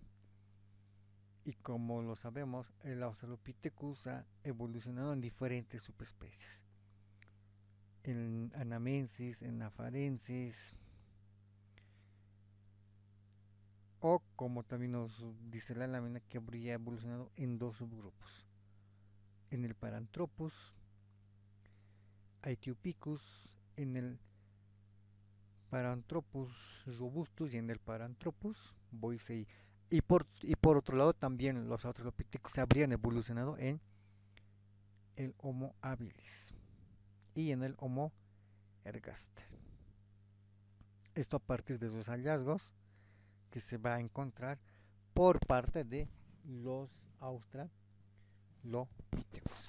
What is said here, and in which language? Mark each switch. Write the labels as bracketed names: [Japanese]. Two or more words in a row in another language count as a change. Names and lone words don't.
[Spanish] Y como lo sabemos, el Australopithecus ha evolucionado en diferentes subespecies. En Anamensis, en Afarensis, o como también nos dice la lámina, que habría evolucionado en dos subgrupos. En el Paranthropus aethiopicus, en el Paranthropus robustus y en el Paranthropus boisei. Y por otro lado también los australopithecus habrían evolucionado en el Homo habilis y en el Homo ergaster. Esto a partir de los hallazgos que se va a encontrar por parte de los australopithecus.